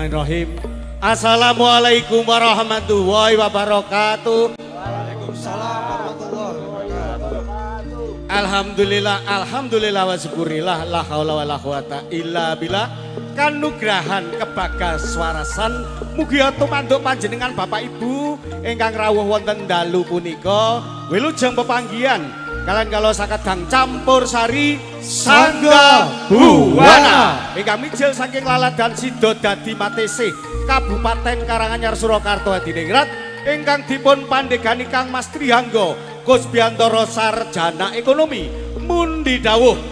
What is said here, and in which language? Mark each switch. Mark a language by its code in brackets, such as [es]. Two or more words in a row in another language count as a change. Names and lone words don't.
[ar] بسم الله الرحمن الرحيم. السلام عليكم ورحمة الله وبركاته. وعليكم السلام ورحمة الله وبركاته. الحمد لله والشكر لله لا حول ولا قوة إلا بالله. [jv] Kanugrahan kebagas swarasan mugi tumanduk panjenengan Bapak Ibu ingkang rawuh wonten dalu punika wilujeng pepanggihan kalian kalau sakadang campur sari Sangga Buwana ingkang mijil saking Laladan Sido Dadi Matesih Kabupaten Karanganyar Surakarta Hadiningrat ingkang dipun pandegani Kang Mas Trihangga Kusbiantoro Sarjana Ekonomi mundi dawuh